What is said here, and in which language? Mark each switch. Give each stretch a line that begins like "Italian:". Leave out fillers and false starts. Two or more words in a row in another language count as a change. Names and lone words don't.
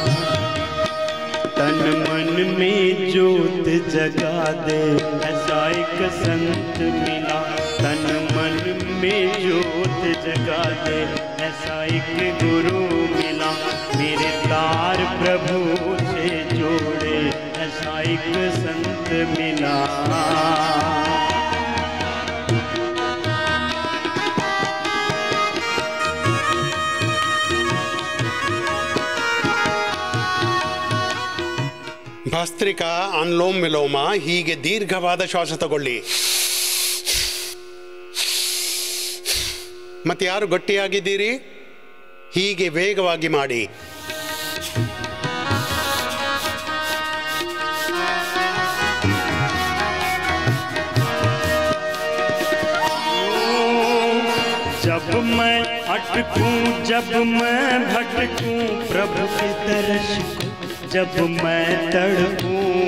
Hindi: तन मन में ज्योत जगा दे, ऐसा एक संत मिला। तन मन में ज्योत जगा दे, ऐसा एक गुरु मिला। मेरे तार प्रभु से जोड़े, ऐसा एक संत मिला।
Kannada: ಭಸ್ತ್ರಿಕಾ, ಅನುಲೋಮ ವಿಲೋಮ, ಹೀಗೆ ದೀರ್ಘವಾದ ಶ್ವಾಸ ತಗೊಳ್ಳಿ. ಮತ್ತೆ ಯಾರು ಗಟ್ಟಿಯಾಗಿದ್ದೀರಿ, ಹೀಗೆ ವೇಗವಾಗಿ ಮಾಡಿ.
Hindi: जब मैं अटकूं, जब मैं भटकूं, प्रभु के दर्श को जब मैं तड़पूं।